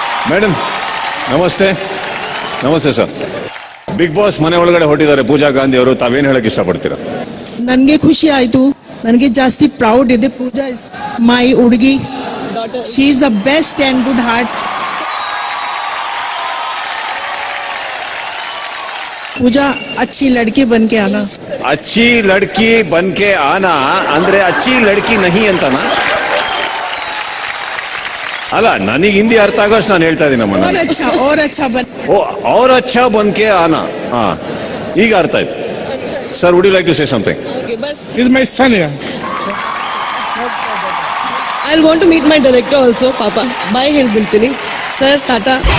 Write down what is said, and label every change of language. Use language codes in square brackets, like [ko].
[kn] Madam ನಮಸ್ತೆ. ನಮಸ್ತೆ sir. Big boss ಮನೆ ಒಳಗಡೆ ಹೊರಟಿದ್ದಾರೆ ಪೂಜಾ ಗಾಂಧಿ ಅವರು, ತಾವೇನ್ ಹೇಳಕ್ ಇಷ್ಟಪಡ್ತೀರಾ? ನನಗೆ ಖುಷಿ ಆಯ್ತು, ನನಗೆ ಜಾಸ್ತಿ ಪ್ರೌಡ್ ಇದೆ. [en] Pooja is my ಹುಡುಗಿ, she is the best and good heart. [hi] पूजा अच्छी लड़की बन के आना. अच्छी लड़की बन के आना ಅಂದ್ರೆ अच्छी लड़की नहीं ಅಂತನಾ? [kn] ಅಲ್ಲ, ನನಗೆ ಹಿಂದಿ ಅರ್ಥ ಆಗೋಷ್ಟು ನಾನು ಹೇಳ್ತಾ ಇದ್ದೀನಿ. [hi] और अच्छा बन. ಓ, और अच्छा बन के आना. ಹಾ, [kn] ಈಗ ಅರ್ಥ ಆಯ್ತು. [en] Sir, would you like to say something? Is my son. I want to meet my director also. [kn] ಪಾಪ ಬಾಯ್ ಹೇಳ್ಬಿಡ್ತೀನಿ. [en] Sir, tata.